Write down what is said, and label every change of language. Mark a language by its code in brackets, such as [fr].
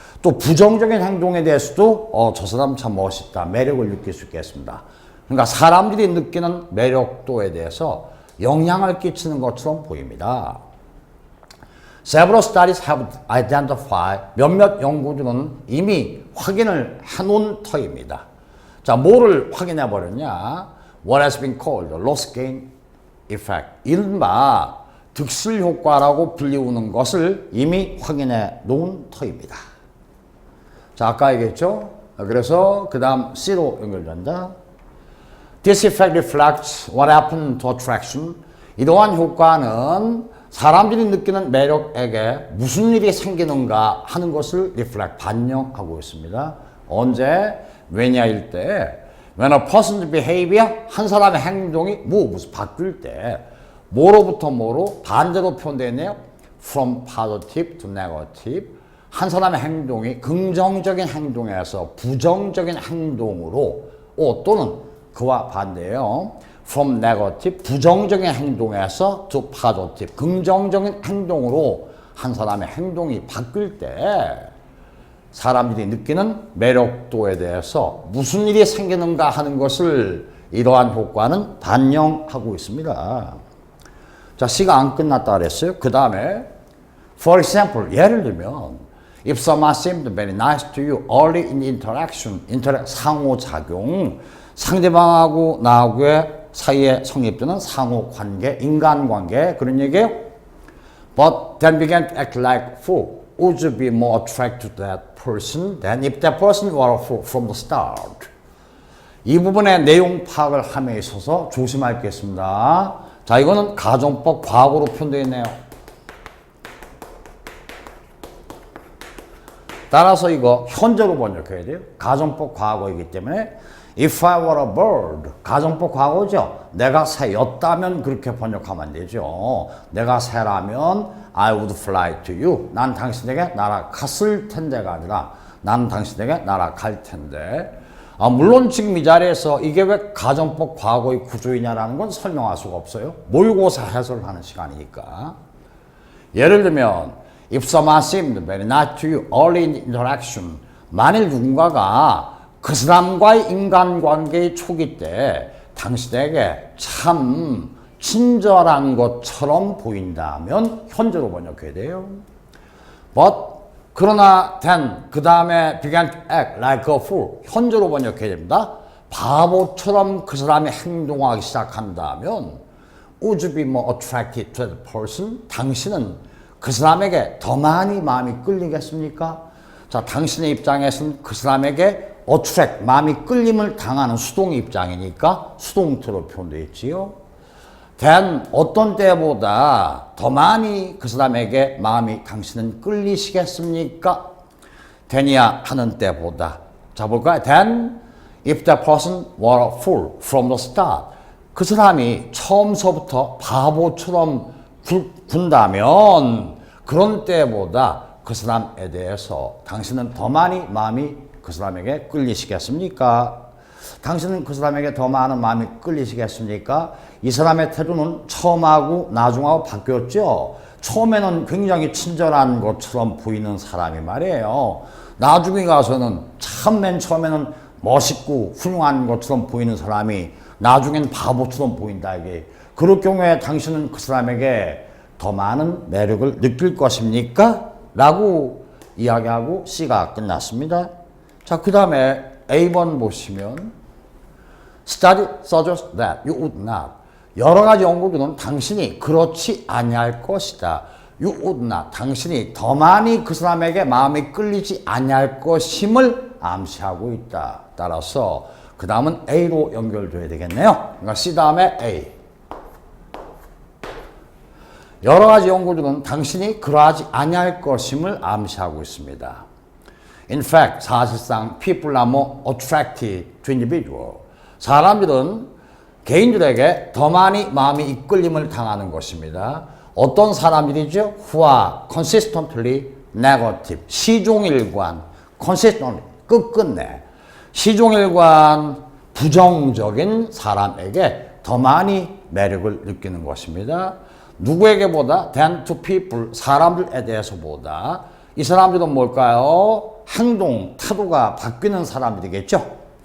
[ko] 또 부정적인 행동에 대해서도 저 사람 참 멋있다 매력을 느낄 수 있겠습니다. 그러니까 사람들이 느끼는 매력도에 대해서 영향을 끼치는 것처럼 보입니다. [en] Several studies have identified, [ko] 몇몇 연구들은 이미 확인을 해놓은 터입니다. 자, 뭐를 확인해 버렸냐? [en] What has been called the loss gain effect. [ko] 이른바 득실 효과라고 불리우는 것을 이미 확인해 놓은 터입니다. 자, 아까 얘기했죠? 그래서 그 다음 C로 연결된다. [en] This effect reflects what happened to attraction. [ko] 이러한 효과는 사람들이 느끼는 매력에게 무슨 일이 생기는가 하는 것을 reflect, 반영하고 있습니다. 언제? 왜냐일 때 [en] when a person's behavior, [ko] 한 사람의 행동이 무슨 바뀔 때 뭐로부터 뭐로 반대로 표현되어 있네요. [en] From positive to negative. [ko] 한 사람의 행동이 긍정적인 행동에서 부정적인 행동으로 또는 그와 반대예요. [en] From negative, [ko] 부정적인 행동에서 [en] to positive, [ko] 긍정적인 행동으로 한 사람의 행동이 바뀔 때 사람들이 느끼는 매력도에 대해서 무슨 일이 생기는가 하는 것을 이러한 효과는 반영하고 있습니다. 자, C가 안 끝났다 그랬어요. 그 다음에 [en] for example, [ko] 예를 들면 [en] if someone seemed very nice to you early in interaction, [ko] 상호작용, 상대방하고 나하고의 사이에 성립되는 상호관계, 인간관계 그런 얘기예요. [en] But then began to act like fool. Would you be more attracted to that person than if that person were a fool from the start? [ko] 이 부분의 내용 파악을 함에 있어서 조심할 게 있습니다. 자, 이거는 가정법 과거로 표현되어 있네요. 따라서 이거 현재로 번역해야 돼요. 가정법 과거이기 때문에 [en] If I were a bird, [ko] 가정법 과거죠. 내가 새였다면 그렇게 번역하면 안 되죠. 내가 새라면 [en] I would fly to you. [ko] 난 당신에게 날아갔을 텐데가 아니라 난 당신에게 날아갈 텐데. 물론 지금 이 자리에서 이게 왜 가정법 과거의 구조이냐라는 건 설명할 수가 없어요. 모의고사 해설을 하는 시간이니까. 예를 들면 [en] If someone seemed very nice to you early in interaction. [ko] 만일 누군가가 그 사람과의 인간관계의 초기 때 당신에게 참 친절한 것처럼 보인다면 현재로 번역해야 돼요. [en] But [ko] 그러나 [en] then [ko] 그 다음에 [en] began to act like a fool. [ko] 현재로 번역해야 됩니다. 바보처럼 그 사람이 행동하기 시작한다면 [en] Would you be more attracted to the person? [ko] 당신은 그 사람에게 더 많이 마음이 끌리겠습니까? 자, 당신의 입장에서는 그 사람에게 attract, 마음이 끌림을 당하는 수동 입장이니까 수동태로 표현되어 있지요. then 어떤 때보다 더 많이 그 사람에게 마음이 당신은 끌리시겠습니까? then이야 하는 때보다. 자, 볼까요? [en] then if that person were a fool from the start. [ko] 그 사람이 처음서부터 바보처럼 군다면 그런 때보다 그 사람에 대해서 당신은 더 많이 마음이 그 사람에게 끌리시겠습니까? 당신은 그 사람에게 더 많은 마음이 끌리시겠습니까? 이 사람의 태도는 처음하고 나중하고 바뀌었죠. 처음에는 굉장히 친절한 것처럼 보이는 사람이 말이에요. 나중에 가서는 참 맨 처음에는 멋있고 훌륭한 것처럼 보이는 사람이 나중엔 바보처럼 보인다 이게. 그럴 경우에 당신은 그 사람에게 더 많은 매력을 느낄 것입니까? 라고 이야기하고 C가 끝났습니다. 자, 그 다음에 A번 보시면 [en] Study suggests that you would not. [ko] 여러 가지 연구들은 당신이 그렇지 아니할 것이다. [en] You would not. [ko] 당신이 더 많이 그 사람에게 마음이 끌리지 아니할 것임을 암시하고 있다. 따라서 그 다음은 A로 연결돼야 되겠네요. 그러니까 C 다음에 A. 여러 가지 연구들은 당신이 그러하지 아니할 것임을 암시하고 있습니다. [en] In fact, [ko] 사실상 [en] people are more attracted to individual. [ko] 사람들은 개인들에게 더 많이 마음이 이끌림을 당하는 것입니다. 어떤 사람들이죠? [en] Who are consistently negative. [ko] 시종일관, consistently, 끝끝내. 시종일관 부정적인 사람에게 더 많이 매력을 느끼는 것입니다. 누구에게보다 [en] than to people, [ko] 사람들에 대해서보다. 이 사람들은 뭘까요? 행동, 태도가 바뀌는 사람들이겠죠.